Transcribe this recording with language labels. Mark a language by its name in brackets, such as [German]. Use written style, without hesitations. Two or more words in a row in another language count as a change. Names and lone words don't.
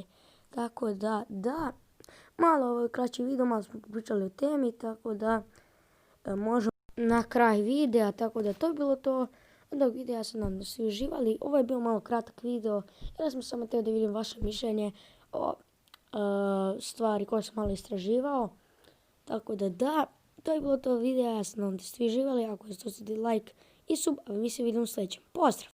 [Croatian] Tako da, malo ovo je kraći video, malo smo pričali o temi, tako da možemo na kraj videa, tako da to je bilo to. Od ovog videa se nadam da svi uživali. Ovo je bio malo kratak video, jer sam samo htio da vidim vaše mišljenje o stvari koje sam malo istraživao. Tako da, to je bilo to video, ja se nadam da svi uživali. Ako ste like i sub, a mi se vidimo u sljedećem. Pozdrav!